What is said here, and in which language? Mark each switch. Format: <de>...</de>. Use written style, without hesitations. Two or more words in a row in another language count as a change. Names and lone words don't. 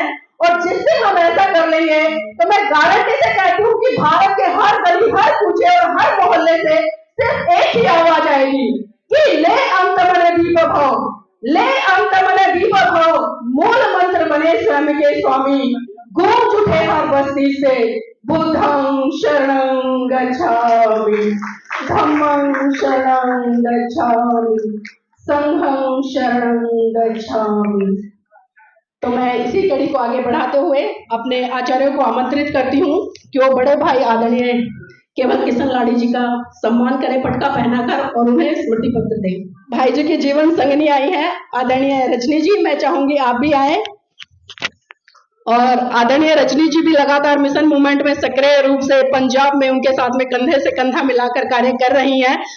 <hi>और जिस दिन हम ऐसा कर लेंगे, तो मैं गारंटी से कहती हूँ कि भारत के हर गली, हर कूचे और हर मोहल्ले से सिर्फ एक ही आवाज आएगी कि ले अंतमन दीप भव, ले अंतमन दीप भव, मूल मंत्र बने स्वयं के स्वामी, गूंज उठे हर बस्ती से,</hi> <pi>बुद्धं शरणं गच्छामि, धम्मं शरणं गच्छामि, संघं शरणं गच्छामि।</pi> <hi>तो मैं इसी कड़ी को आगे बढ़ाते हुए अपने आचार्यों को आमंत्रित करती हूँ कि वो बड़े भाई आदरणीय केवल किशन लाड़ी जी का सम्मान करें, पटका पहनाकर, और उन्हें स्मृति पत्र दें। भाई जी की जीवन संगनी आई है आदरणीय रजनी जी, मैं चाहूंगी आप भी आए और आदरणीय रजनी जी भी लगातार</hi> <en>mission movement</en> <hi>में सक्रिय रूप से पंजाब में उनके साथ में कंधे से कंधा मिलाकर कार्य कर रही हैं।</hi>